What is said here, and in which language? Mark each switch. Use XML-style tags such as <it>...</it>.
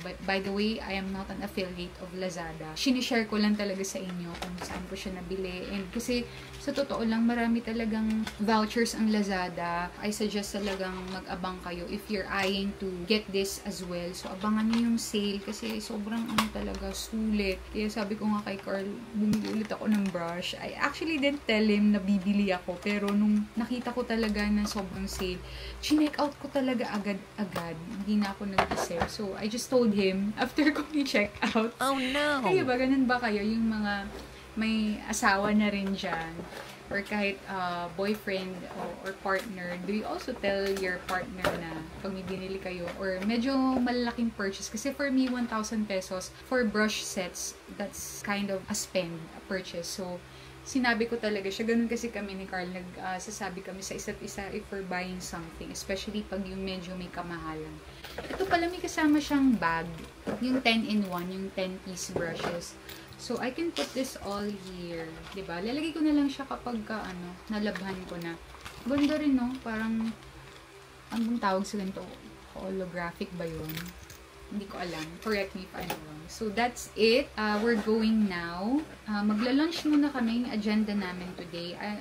<en>But by the way, I am not an affiliate of Lazada.</en> <tl>Sinishare ko lang talaga sa inyo kung saan ko siya nabili. And kasi, sa totoo lang, marami talagang vouchers ang Lazada.</tl> <en>I suggest</en> <tl>talagang mag-abang kayo</tl> <en>if you're eyeing to get this as well.</en> <tl>So, abangan niyo yung sale kasi sobrang talaga, sulit. Kaya sabi ko nga kay Carl, bumili ulit ako ng brush.</tl> <en>I actually didn't tell him</en> <tl>na bibili ako. Pero nung nakita ko talaga na sobrang sale, chinek out ko talaga agad. Hindi na ako nag-isip.</tl> <en>So, I just told him after</en> <tl>ko i-check out.</tl> <en>Oh no!</en> <tl>Kaya ba, ganun ba kayo? Yung mga may asawa na rin dyan, or kahit boyfriend or partner,</tl> <en>do you also tell your partner</en> <tl>na pag may binili kayo, or medyo malalaking purchase? Kasi</tl> <en>for me, 1,000 pesos for brush sets, that's kind of a spend, a purchase.</en> <tl>So, sinabi ko talaga siya, ganun kasi kami ni Carl, nagsasabi kami sa isa't isa</tl> <en>if we're buying something, especially</en> <tl>pag yung medyo may kamahalan. Ito pala, may kasama siyang bag, yung 10-in-1, yung</tl> <en>10-piece brushes. So, I can put this all here.</en> <tl>Diba? Lalagay ko na lang siya kapag nalabhan ko na. Ganda rin, no? Parang, anong tawag sa ganito? Holographic ba yun? Hindi ko alam.</tl> <en>Correct me if I'm wrong. So, that's it. We're going now.</en> <tl>Magla-lunch muna kami. Yung agenda namin</tl> <en>today.</en>